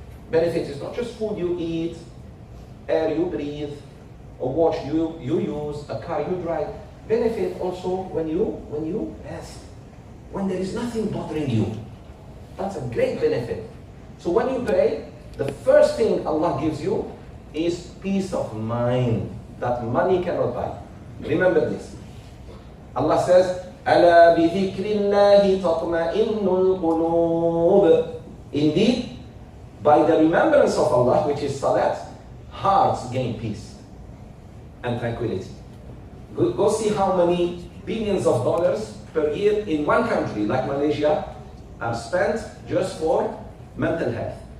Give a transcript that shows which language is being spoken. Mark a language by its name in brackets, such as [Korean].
[English] Benefit is not just food you eat, air you breathe, a watch you use, a car you drive. Benefit also when you rest, when there is nothing bothering you. That's a great benefit. So when you pray, the first thing Allah gives you is peace of mind that money cannot buy. Remember this. Allah says, [Arabic] أَلَا بِذِكْرِ اللَّهِ تَطْمَئِنُّ الْقُلُوبِ. [English] Indeed, by the remembrance of Allah, which is salat, hearts gain peace and tranquility. Go see how many billions of dollars per year in one country like Malaysia are spent just for mental health.